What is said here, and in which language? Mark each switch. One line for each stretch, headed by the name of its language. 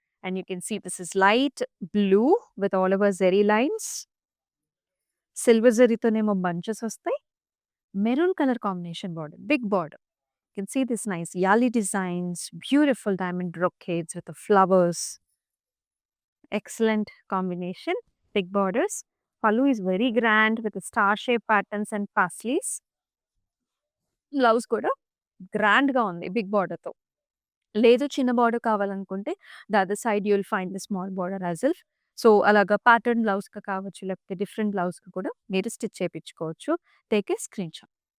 English: And you can see this is light blue with all over zari lines.
Telugu: Silver జరీతోనేమో bunches వస్తాయి. Maroon colour combination border. Big border.
English: You can see this nice yali designs, beautiful diamond brocades with flowers. Excellent combination. Big borders. Pallu is very grand with the star shape patterns and paisleys.
Telugu: Blouse కూడా గ్రాండ్‌గా ఉంది big బార్డర్‌తో. లేదు చిన్న border కావాలనుకుంటే
English: The other side you will find the small border as well.
Telugu: So, అలాగా pattern బ్లౌజ్‌కి కావచ్చు, లేకపోతే డిఫరెంట్ బ్లౌజ్‌కి కూడా మీరు stitch చేపించుకోవచ్చు.
English: Take a screenshot.